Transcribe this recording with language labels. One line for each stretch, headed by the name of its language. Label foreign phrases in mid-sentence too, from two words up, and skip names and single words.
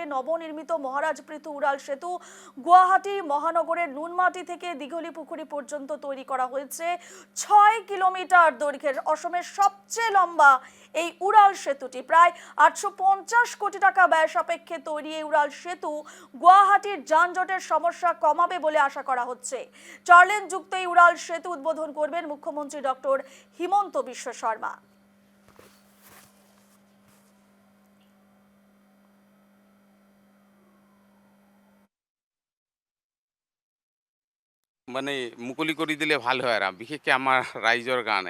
Bangla: নবনির্মিত মহারাজ পৃথু উড়াল সেতু গুয়াহাটি মহানগরের নুনমাটি থেকে দিঘলিপুখুরি পর্যন্ত তৈরি করা হয়েছে 6 কিলোমিটার দৈর্ঘ্যের অসমের সবচেয়ে লম্বা এই উড়াল সেতুটি। প্রায় 850 কোটি টাকা ব্যয় সাপেক্ষে তৈরি এই উড়াল সেতু গুয়াহাটির যানজটের সমস্যা কমাবে বলে আশা করা হচ্ছে। 4 লেন যুক্ত এই উড়াল সেতু উদ্বোধন করবেন মুখ্যমন্ত্রী ডক্টর হিমন্ত বিশ্ব শর্মা।
Assamese: মানে মুকলি কৰি দিলে ভাল হয় আৰু বিশেষকৈ আমাৰ ৰাইজৰ কাৰণে।